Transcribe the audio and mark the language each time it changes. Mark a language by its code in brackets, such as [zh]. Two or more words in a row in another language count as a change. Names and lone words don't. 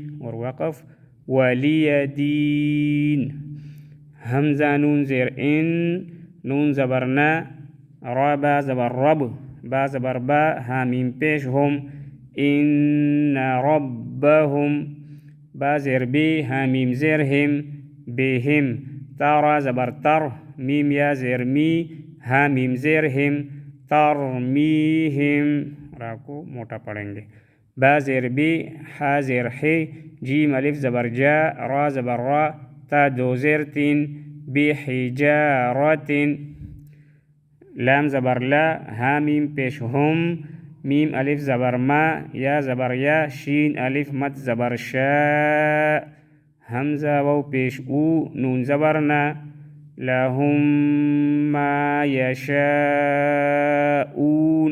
[ur] اور وقف [ar] ولی دین. [ur] حمزہ نون زیر ان، نون زبر نا، را با زبر رب، با زبر با، ہا میم پیش ہم، [ar] ان ربهم، [ur] با زیر بی، ہا میم زیر ہم، بهم. تارا زبر تر، میم یا زیر می، ہا میم زیر ہم، ترمیہم. را کو موٹا پڑھیں گے. با زیر بی، ہا زیر حی، جیم الف زبر جا، را زبر را، تا دو زیر تین، بحجارت. لام زبر لا، ہا میم پیش ہم، میم الف زبر ما، یا زبر یا، شین الف مت زبر شا، حمزہ واو پیش او، نون زبر نا، [ar] لهم ما یشاؤون.